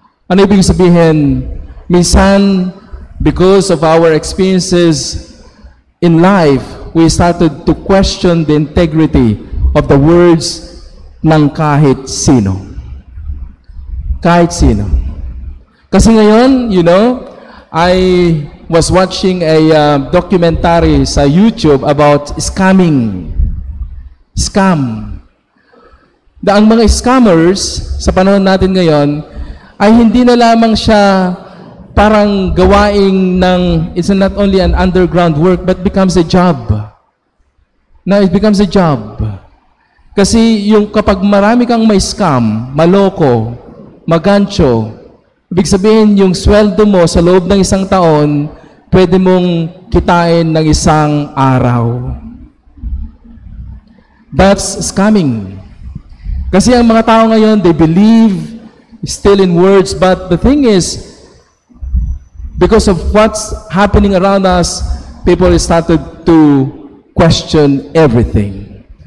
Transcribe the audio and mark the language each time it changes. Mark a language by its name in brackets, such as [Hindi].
[Filipino] Ano ibig sabihin? Minsan, [English] because of our experiences in life, we started to question the integrity of the words [Filipino] ng kahit sino. Kahit sino. Kasi ngayon, [English] I was watching a documentary sa YouTube about scamming. Scam. [Filipino] Ang mga scammers, sa panahon natin ngayon, ay hindi na lamang siya parang gawaing ng, [English] it's not only an underground work, but becomes a job. Now, it becomes a job. [Filipino] Kasi yung kapag marami kang may scam, maloko, magancho, ibig sabihin yung sweldo mo sa loob ng isang taon, pwede mong kitain ng isang araw. [English] That's scamming. [Filipino] Kasi ang mga tao ngayon, [English] they believe still in words, but the thing is, because of what's happening around us, people started to question everything.